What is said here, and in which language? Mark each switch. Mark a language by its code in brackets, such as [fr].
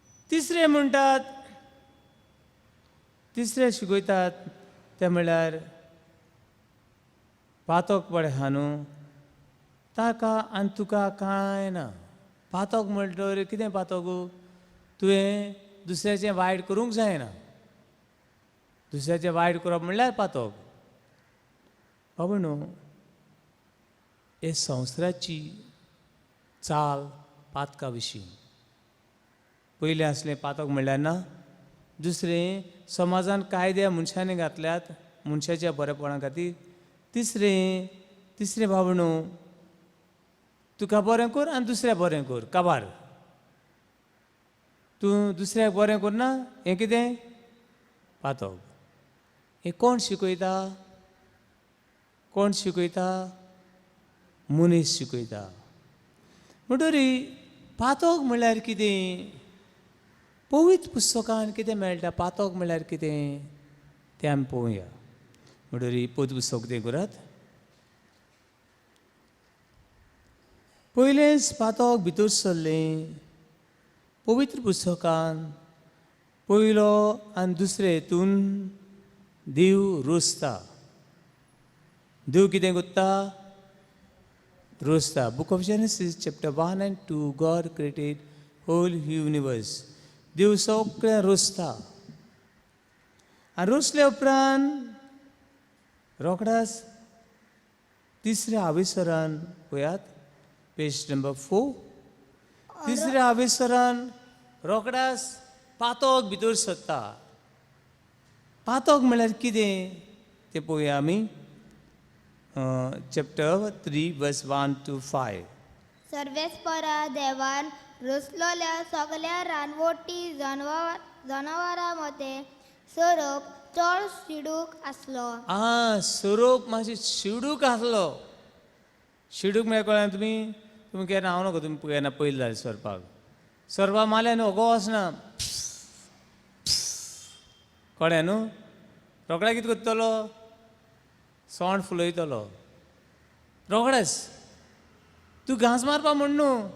[kok] तिसरे म्हणटात, तिसरे शिकयतात ते म्हणल्यार पातोक पडे हा न्हू ताका आनी तुका कांय ना. पातोक म्हणटल्यार कितें पातोक? तुवें दुसऱ्याचें वायट करूंक जायना. दुसऱ्याचें वायट करप म्हणल्यार पातोक. बाबा न्हू हे संवसाराची चाल पातका विशीं. पयलें आसलें पातोक म्हणल्यार ना. दुसरें समाजान कायदे मनशांनी घातल्यात मनशाच्या बरेपणा खातीर. तिसरें बाबा न्हू तुका बरें कर आनी दुसऱ्याक बरें कर काबार. तूं दुसऱ्याक बरें करना हें कितें? पातोक. हें कोण शिकयता? कोण शिकयता? मनीस शिकयता. म्हणटरी पातोक म्हणल्यार कितें? पवित्र पुस्तकान कितें मेळटा? पातोक म्हणल्यार कितें तें आमी पळोवया. म्हणटरी पवित्र पुस्तक तें करात. पयलेंच पातोक भितर सरलें पवित्र पुस्तकान पयलो आनी दुसरे हितून देव रोसता. देव कितें करता? रोसता. [en] Book of Genesis chapter 1 and 2 God created whole universe. [kok] देव सगळें रोसता. आनी रुसल्या उपरांत रोखडाच तिसऱ्या हावेसरान पळयात पेज नंबर 4 तिसऱ्या हावेसरान रोखडाच पातोक भितर सरता. पातोक म्हळ्यार कितें तें पळोवया आमी. [en] Chapter 3 verse 1 to 5. [kok] सर्वेस्परा देवान रुसलोल्या सगळ्या रानवटी जनावरां मदें सोरोप चड शिडूक आसलो. सोरोप मातशें शिडूक आसलो. शिडूक म्हळ्यार कळ्ळें तुमी केन्ना हांव नको तुमी केन्ना पयलीं जालें सरपाक. सरपा मारल्यार न्हू ओगो वचना. कळ्ळें न्हू. रोखडे कितें करतलो सोंड फुलयतलो रोखडेच. तूं घांस मारपा म्हण न्हू.